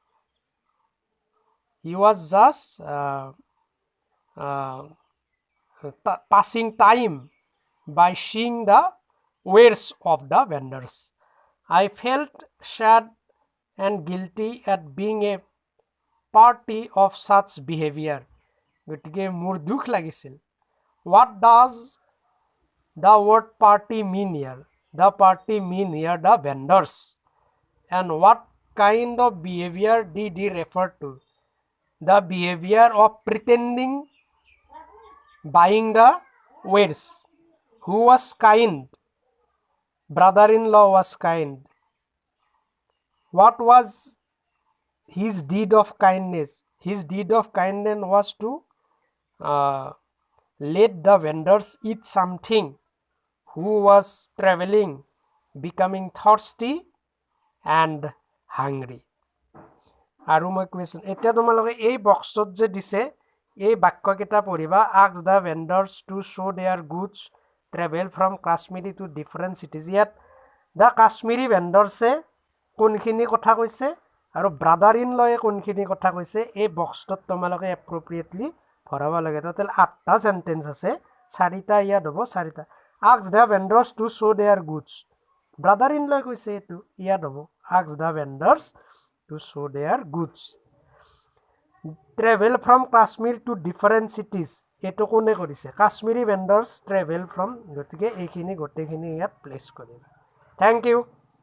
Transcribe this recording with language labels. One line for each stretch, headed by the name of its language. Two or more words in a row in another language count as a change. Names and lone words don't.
English: He was just passing time by seeing the wares of the vendors. I felt sad and guilty at being a party of such behavior.
Assamese: গতিকে মোৰ দুখ লাগিছিল.
English: What does the word party mean here? The party mean here the vendors. And what kind of behavior did he refer to? The behavior of pretending buying the wares. Who was kind? Brother-in-law was kind. What was his deed of kindness? His deed of kindness was to let the vendors eat something. Who was traveling, becoming thirsty and hungry.
Assamese: আৰু মই কুৱেশ্যন এতিয়া তোমালোকে এই বক্সত যে দিছে এই বাক্যকেইটা পঢ়িবা.
English: ask the vendors to show their goods travel from Kashmir to different cities.
Assamese: ইয়াত
English: the Kashmiri vendors
Assamese: কোনখিনি কথা কৈছে আৰু
English: brother-in-law
Assamese: কোনখিনি কথা কৈছে এই বক্সটোত তোমালোকে এপ্ৰপ্ৰিয়েটলি ভৰাব লাগে. টোটেল 8টা সেন্টেন্স আছে, 4টা ইয়াত হ'ব, 4টা.
English: ask the vendors to show their goods. brother-in-law
Assamese: কৈছে এইটো ইয়াত হ'ব
English: ask the vendors to show their goods. travel from Kashmir to different cities.
Assamese: এইটো কোনে কৰিছে?
English: Kashmiri vendors travel from.
Assamese: গতিকে এইখিনি গোটেইখিনি ইয়াত প্লেস কৰিবা.
English: Thank you.